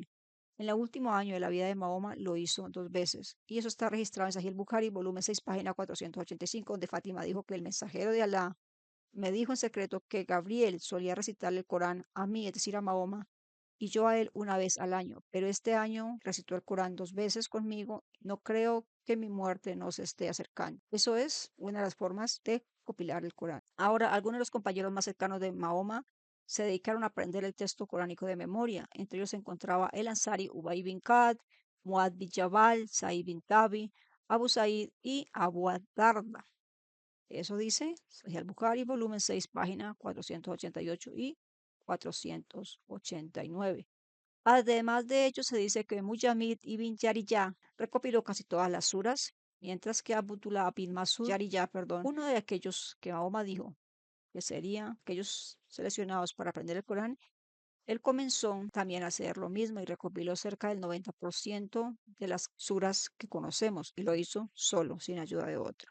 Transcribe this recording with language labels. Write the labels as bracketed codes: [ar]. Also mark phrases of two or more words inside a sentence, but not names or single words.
[es] En el último año de la vida de Mahoma lo hizo 2 veces y eso está registrado en Sahih Bukhari, volumen 6, página 485, donde Fátima dijo que el mensajero de Alá me dijo en secreto que Gabriel solía recitarle el Corán a mí, es decir, a Mahoma, y yo a él una vez al año, pero este año recitó el Corán 2 veces conmigo. No creo que mi muerte nos esté acercando. Eso es una de las formas de copilar el Corán. Ahora, algunos de los compañeros más cercanos de Mahoma se dedicaron a aprender el texto coránico de memoria. Entre ellos se encontraba el Ansari Ubay bin Ka'b, Muad bin Jabal, Sa'id bin Tabi, Abu Sa'id y Abu Darda. Eso dice Sahih al-Bukhari, volumen 6, página 488 y 489. Además de ello, se dice que Mujamid ibn Yariyah recopiló casi todas las suras, mientras que Abdullah bin Masud Yariyah, perdón, uno de aquellos que Mahoma dijo que serían aquellos seleccionados para aprender el Corán, él comenzó también a hacer lo mismo y recopiló cerca del 90% de las suras que conocemos y lo hizo solo, sin ayuda de otro.